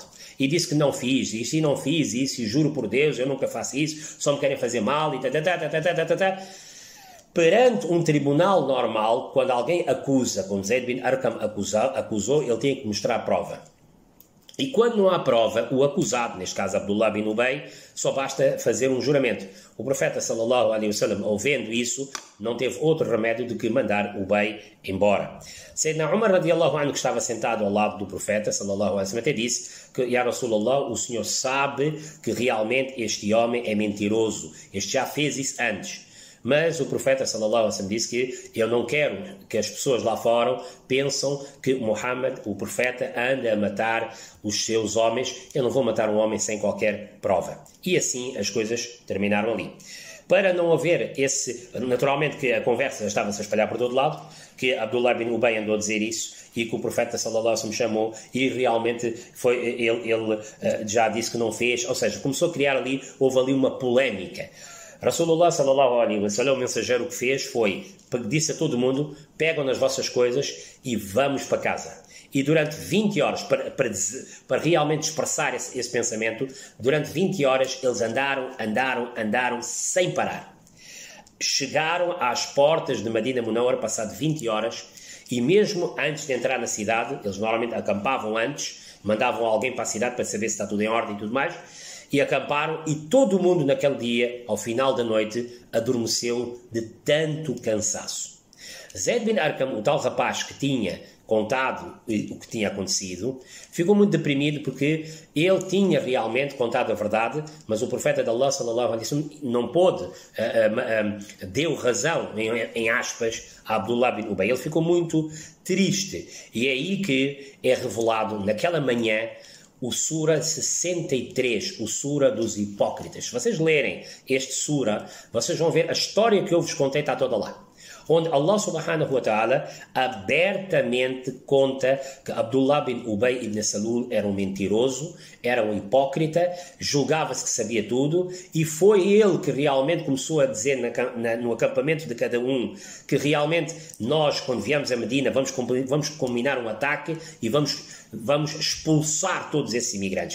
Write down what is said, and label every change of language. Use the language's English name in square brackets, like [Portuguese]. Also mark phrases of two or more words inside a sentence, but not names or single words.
[Portuguese] E disse que não fiz isso, e não fiz isso, e juro por Deus, eu nunca faço isso, só me querem fazer mal, e Perante um tribunal normal, quando alguém acusa, como Zayd bin Arqam acusou, ele tem que mostrar a prova. E quando não há prova, o acusado, neste caso Abdullah bin Ubay, só basta fazer um juramento. O profeta [Arabic] صلى الله عليه وسلم, [Portuguese] ouvindo isso, não teve outro remédio do que mandar Ubay embora. [Arabic] سيدنا عمر رضي الله عنه, [Portuguese] que estava sentado ao lado do profeta [Arabic] صلى الله عليه وسلم, [Portuguese] até disse que, [Arabic] يا رسول الله, [Portuguese] o senhor sabe que realmente este homem é mentiroso. Este já fez isso antes. Mas o profeta [Arabic] صلى الله عليه وسلم [Portuguese] disse que eu não quero que as pessoas lá fora pensam que Muhammad, o profeta, anda a matar os seus homens. Eu não vou matar um homem sem qualquer prova. E assim as coisas terminaram ali. Para não haver naturalmente que a conversa estava-se a espalhar por todo lado, que Abdullah bin Ubay andou a dizer isso e que o profeta [Arabic] صلى الله عليه وسلم [Portuguese] chamou e realmente ele já disse que não fez, ou seja, começou a criar ali, houve ali uma polémica. [Arabic] رسول الله صلى الله عليه وسلم, [Portuguese] o mensageiro, que fez foi, disse a todo mundo, pegam nas vossas coisas e vamos para casa. E durante 20 horas, para realmente expressar esse pensamento, durante 20 horas eles andaram sem parar. Chegaram às portas de Medina Munawwara, passado 20 horas, e mesmo antes de entrar na cidade, eles normalmente acampavam antes, mandavam alguém para a cidade para saber se está tudo em ordem e tudo mais, e acamparam, e todo mundo naquele dia, ao final da noite, adormeceu de tanto cansaço. Zayd bin Arqam, o tal rapaz que tinha contado o que tinha acontecido, ficou muito deprimido porque ele tinha realmente contado a verdade, mas o profeta de Allah [Arabic] صلى الله عليه وسلم [Portuguese] não pôde, deu razão, em aspas, a Abdullah bin Ubay. Ele ficou muito triste, e é aí que é revelado, naquela manhã, o Sura 63, o Sura dos Hipócritas. Se vocês lerem este Sura, vocês vão ver a história que eu vos contei, está toda lá. Onde Allah [Arabic] سبحانه وتعالى [Portuguese] abertamente conta que Abdullah bin Ubay ibn Salul era um mentiroso, era um hipócrita, julgava-se que sabia tudo, e foi ele que realmente começou a dizer no acampamento de cada um que realmente nós, quando viemos a Medina, vamos combinar um ataque e vamos expulsar todos esses imigrantes.